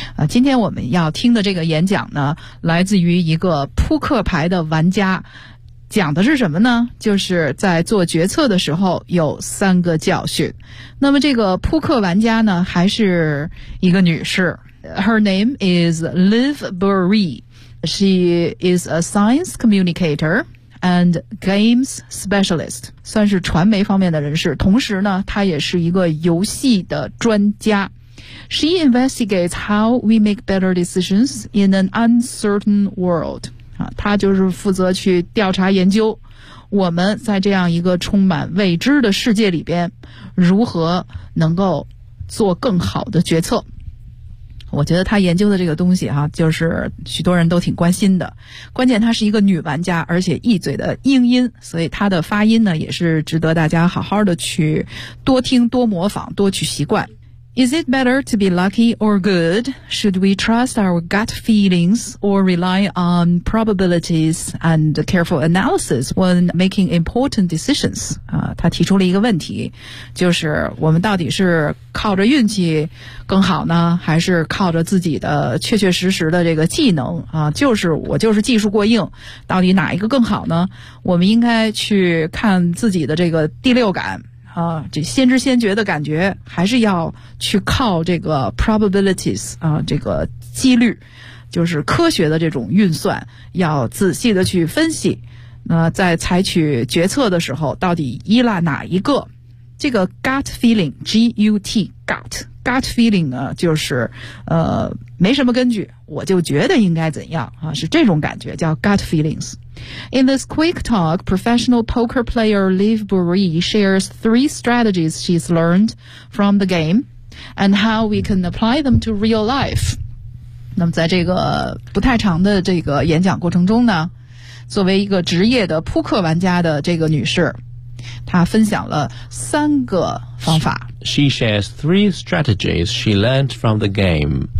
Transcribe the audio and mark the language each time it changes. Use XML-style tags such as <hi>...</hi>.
<zh>今天我们要听的这个演讲呢，来自于一个扑克牌的玩家，讲的是什么呢？就是在做决策的时候有三个教训。那么这个扑克玩家呢，还是一个女士。</zh> <en>Her name is Liv Burry. She is a science communicator and games specialist.</en> <zh>算是传媒方面的人士，同时呢，她也是一个游戏的专家。</zh> <en>She investigates how we make better decisions in an uncertain world.</en> <zh>她就是负责去调查研究我们在这样一个充满未知的世界里边如何能够做更好的决策。我觉得她研究的这个东西就是许多人都挺关心的。关键她是一个女玩家，而且一嘴的英音，所以她的发音呢也是值得大家好好的去多听多模仿多去习惯。</zh> <en>Is it better to be lucky or good? Should we trust our gut feelings or rely on probabilities and careful analysis when making important decisions?</en> <zh>他提出了一个问题，就是我们到底是靠着运气更好呢，还是靠着自己的确确实实的这个技能啊？就是我就是技术过硬，到底哪一个更好呢？我们应该去看自己的这个第六感。这先知先觉的感觉还是要去靠这个 probabilities 这个几率，就是科学的这种运算，要仔细的去分析。那在采取决策的时候，到底依赖哪一个？这个 gut feeling G-U-T gut feeling 呢，就是没什么根据，我就觉得应该怎样啊，是这种感觉叫 gut feelings。</zh> <en>In this quick talk, professional poker player Liv Burry shares three strategies she's learned from the game and how we can apply them to real life.</en> <zh>那么在这个不太长的这个演讲过程中呢，作为一个职业的扑克玩家的这个女士，她分享了三个方法。</zh> <en>She shares three strategies she learned from the game.</en>